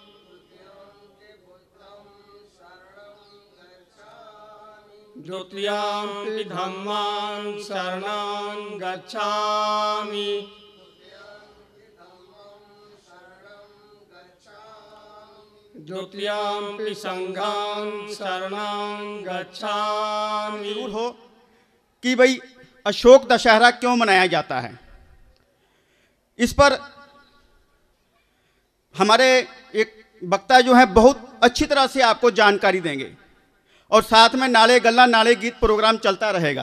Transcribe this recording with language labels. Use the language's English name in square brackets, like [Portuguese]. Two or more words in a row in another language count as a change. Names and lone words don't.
[Pali] द्वितीयंपि धम्मं शरणं गच्छामि द्वितीयंपि संघं शरणं गच्छामि। [Hindi] जरूर हो कि भाई अशोक दशहरा क्यों मनाया जाता है, इस पर हमारे एक वक्ता जो है बहुत अच्छी तरह से आपको जानकारी देंगे और साथ में [Punjabi] ਨਾਲੇ ਗੱਲਾਂ ਨਾਲੇ ਗੀਤ [Hindi] प्रोग्राम चलता रहेगा।